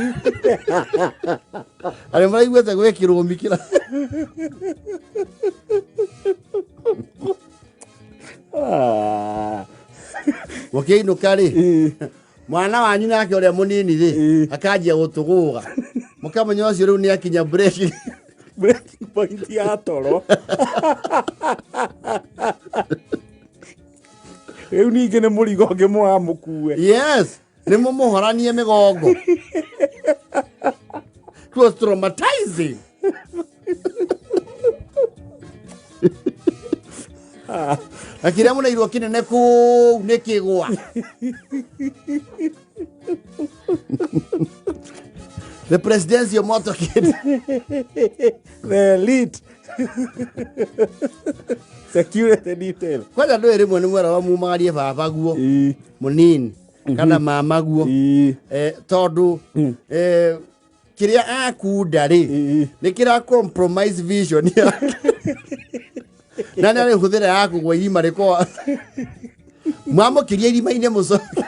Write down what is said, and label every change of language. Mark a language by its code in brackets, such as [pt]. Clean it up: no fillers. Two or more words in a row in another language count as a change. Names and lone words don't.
[ki] arĩ mũraiguĩte gwĩkĩrwo mikĩra mũkĩinũka rĩ mwana wanyu nake ũrĩa mũnini rĩ akanjia gũtũgũga mũkamenya ũcio rĩu nĩ akinya breaking point ya toro rĩu ningĩ nĩ mũrigo ũngĩ mũramũkue yes nĩ mũmũhoranie mĩgongo [en] it was traumatizing [ki] na kĩrĩa mũnairwo kĩnene kũu nĩ kĩgwa [en] the presidential motorcade the elite security detail [ki] kwanja ndũĩ rĩmwe nĩ mwera wa mumagarie baba guo mũnini kana mama guo tondũ kĩrĩa akunda rĩ nĩ kĩra [en] compromise vision [ki] yake na nĩ hũthĩra ya kũgwa irima rĩkwa mwamũkĩria irima-inĩ mũcoke